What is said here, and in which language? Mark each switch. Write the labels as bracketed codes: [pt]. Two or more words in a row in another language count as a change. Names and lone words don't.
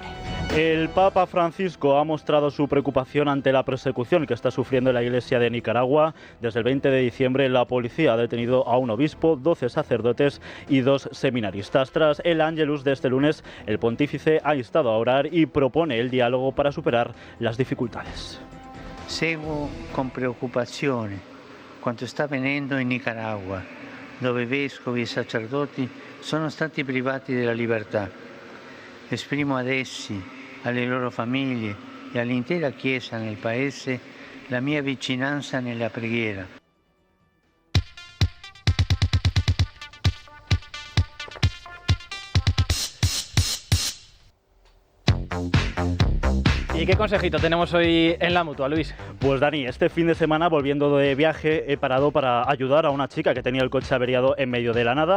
[es] El Papa Francisco ha mostrado su preocupación ante la persecución que está sufriendo la Iglesia de Nicaragua. Desde el 20 de diciembre la policía ha detenido a un obispo, 12 sacerdotes y 2 seminaristas. Tras el Ángelus de este lunes, el pontífice ha instado a orar y propone el diálogo para superar las dificultades. [it] Seguo con preoccupazione quanto sta avvenendo in Nicaragua, dove vescovi e sacerdoti sono stati privati della libertà. Esprimo ad essi, alle loro famiglie e all'intera Chiesa nel Paese la mia vicinanza nella preghiera. [es] ¿Y qué consejito tenemos hoy en la Mutua, Luis? Pues Dani, este fin de semana, volviendo de viaje, he parado para ayudar a una chica que tenía el coche averiado en medio de la nada.